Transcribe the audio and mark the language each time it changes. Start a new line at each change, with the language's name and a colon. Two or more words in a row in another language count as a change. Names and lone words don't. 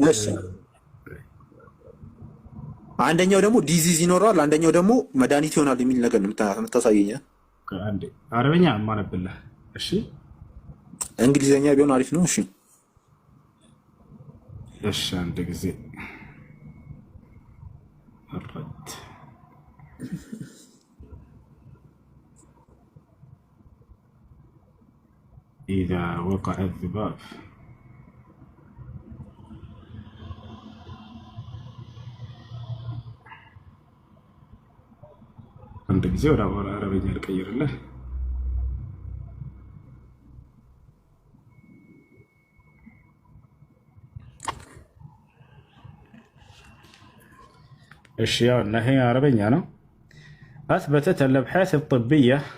Amharic: አንደኛው ደግሞ ዲዚዝ ይኖረዋል፣ አንደኛው ደግሞ መድኃኒት ይሆናል የሚል ነገር የምታሳየኝ። አንዴ አረበኛ ማነብልህ። እሺ እንግሊዝኛ ቢሆን አሪፍ ነው። እሺ እሺ አንድ ጊዜ አራት
Arabic: إذا وقع الذباب
Amharic: عند ጊዜ ወደ አረበኛ ልቀይርልህ። እሺ ያው እና ይሄ አረበኛ ነው።
Arabic: أثبتت الأبحاث الطبية